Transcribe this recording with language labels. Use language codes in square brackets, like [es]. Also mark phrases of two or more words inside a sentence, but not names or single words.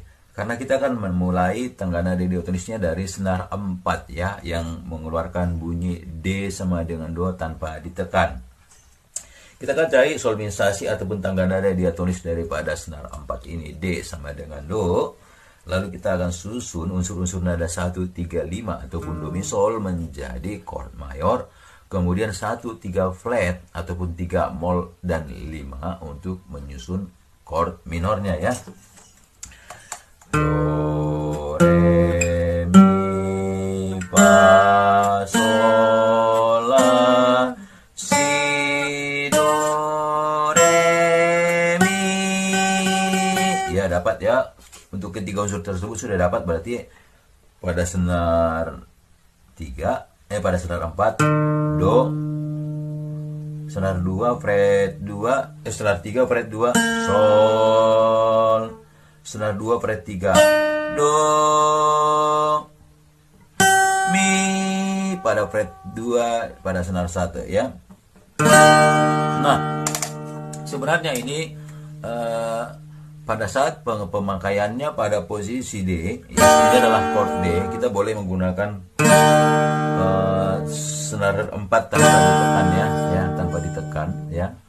[id] Karena kita akan memulai tenggana D diatonisnya dari senar 4 ya, yang mengeluarkan bunyi D sama dengan Do tanpa ditekan. Kita akan cari solmisasi ataupun tenggana D diatonis daripada senar 4 ini, D sama dengan Do. Lalu kita akan susun unsur-unsur nada 1, 3, 5 ataupun Do mi sol menjadi chord mayor. Kemudian 1, 3 flat ataupun 3 mol dan 5 untuk menyusun chord minornya ya. Do, re, mi, fa, sol, la, si, do, re, mi. Ya, dapat ya. Untuk ketiga unsur tersebut sudah dapat, berarti pada senar 3, pada senar 4, Do, senar 2, fret 2, senar 3, fret 2, Sol, senar 2, fret 3, Do, Mi, pada fret 2, pada senar 1 ya. Nah, sebenarnya ini pada saat pemakaiannya pada posisi D, ya, ini adalah chord D, kita boleh menggunakan senar 4 tanpa ditekan ya, tanpa ditekan ya.